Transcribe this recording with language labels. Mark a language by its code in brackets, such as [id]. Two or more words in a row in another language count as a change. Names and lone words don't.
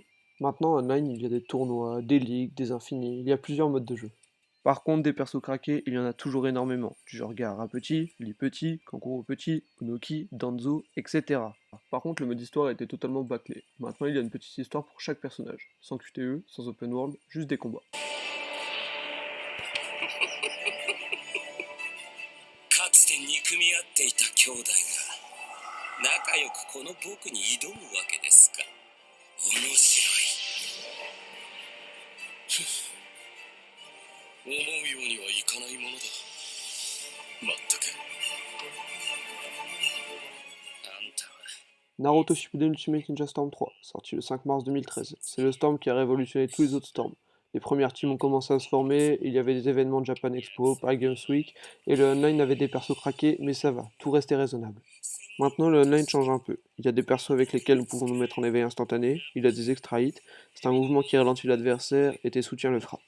[fr] Maintenant, online, il y a des tournois, des ligues, des infinis, il y a plusieurs modes de jeu. Par contre, des persos craqués, il y en a toujours énormément, du genre Gaara petit, Lee petit, Kankuro petit, Unoki, Danzo, etc. Par contre, le mode histoire a été totalement bâclé. Maintenant, il y a une petite histoire pour chaque personnage, sans QTE, sans [en] open world, [fr] juste des combats. [ja] かつて憎み合っていた兄弟が仲良くこの僕に挑むわけですか。面白い。思うようにはいかないものだ。まったく。あんたは [fr] Naruto Shippuden Ultimate Ninja Storm 3, sorti le 5 mars 2013. C'est le Storm qui a révolutionné tous les autres Storms. Les premières teams ont commencé à se former, il y avait des événements de Japan Expo, Paris Games Week, et le online avait des persos craqués, mais ça va, tout restait raisonnable. Maintenant, le online change un peu. Il y a des persos avec lesquels nous pouvons nous mettre en éveil instantané, il y a des [en] extra hits, [fr] c'est un mouvement qui ralentit l'adversaire et tes soutiens le frappent.